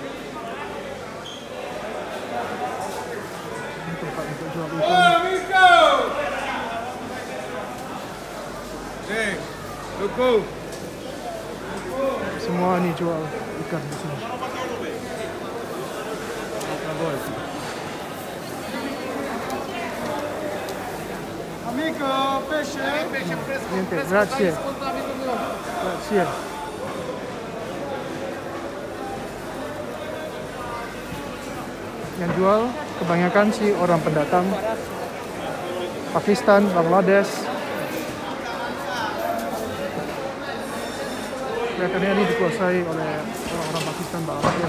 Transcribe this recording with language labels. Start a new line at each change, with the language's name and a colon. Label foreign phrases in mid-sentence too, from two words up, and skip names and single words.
Indonesian: Ini tempat untuk jual ikan.
Italian: Amico! Loco.
Indonesian: Semua ini jual ikan di sini.
Italian: Amico, pesce? Niente, grazie. Grazie.
Indonesian: Yang jual kebanyakan sih orang pendatang Pakistan, Bangladesh. Kelihatannya ini dikuasai oleh orang-orang Pakistan, Bangladesh.